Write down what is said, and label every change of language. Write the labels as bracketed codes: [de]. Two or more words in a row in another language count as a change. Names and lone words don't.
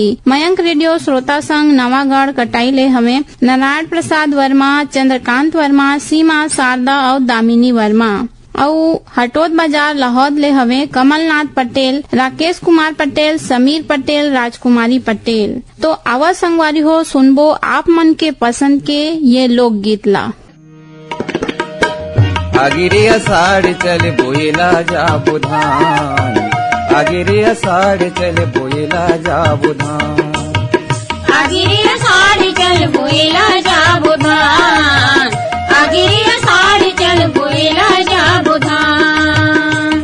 [hne] मयंक रेडियो श्रोता संघ नवागढ़ कटाई ले हमें नारायण प्रसाद वर्मा चंद्रकांत वर्मा सीमा शारदा और दामिनी वर्मा। और हटोद बाजार लाहौद ले हवे कमलनाथ पटेल राकेश कुमार पटेल समीर पटेल राजकुमारी पटेल। तो आवा संगवारी हो सुनबो आप मन के पसंद के ये लोक गीत ला। आगे रे आषाढ़ चल बोएला जाबो धान आगे रे आषाढ़ चल बोएला जाबो धान आगे रे आषाढ़ चल बोएला जाबो धान आगे रे आषाढ़ चल बोएला जाबो धान